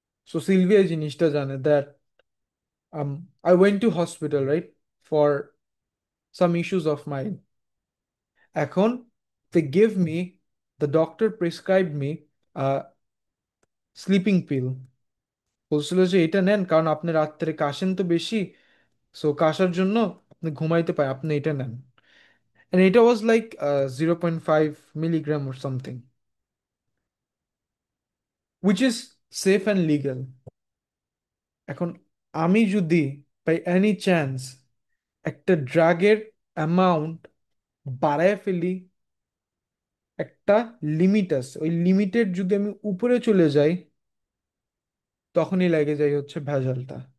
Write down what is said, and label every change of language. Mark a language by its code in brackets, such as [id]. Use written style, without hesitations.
[en] so Sylvia [bn] এই জিনিসটা জানে [en] That I went to hospital, right, for some issues of mind. [bn] এখন [en] They gave me, the doctor prescribe me sleeping pill. [bn] বলছিল যে এটা নেন কারণ আপনি রাত্রে কাশেন তো বেশি, সো কাশার জন্য আপনি ঘুমাইতে পারেন, আপনি এটা নেন। [en] And এটা was like 0.5 milligram or something, which is safe and legal. [bn] এখন আমি যদি [en] by any chance [bn] একটা ড্রাগের অ্যামাউন্ট বাড়ায় ফেলি, একটা লিমিট আছে, ওই লিমিটের যদি আমি উপরে চলে যাই, তখনই লেগে যায় হচ্ছে ভেজালটা।